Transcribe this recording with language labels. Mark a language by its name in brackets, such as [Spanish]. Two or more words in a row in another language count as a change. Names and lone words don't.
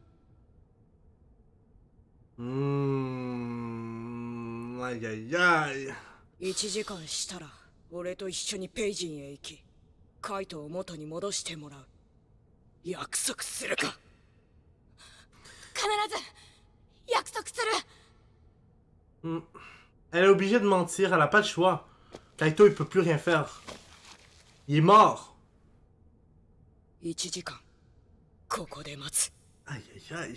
[French] Aïe aïe aïe. [Japanese] 1 時間したら俺と一緒にペイジンへ行きカイトを元に戻してもらう。約束するか？必ず約束する。 [French] Elle est obligée de mentir, elle a pas le choix. Kaito il peut plus rien faire. Il est mort. [Japanese] 1 時間ここで待つ。 [French] Aïe aïe aïe.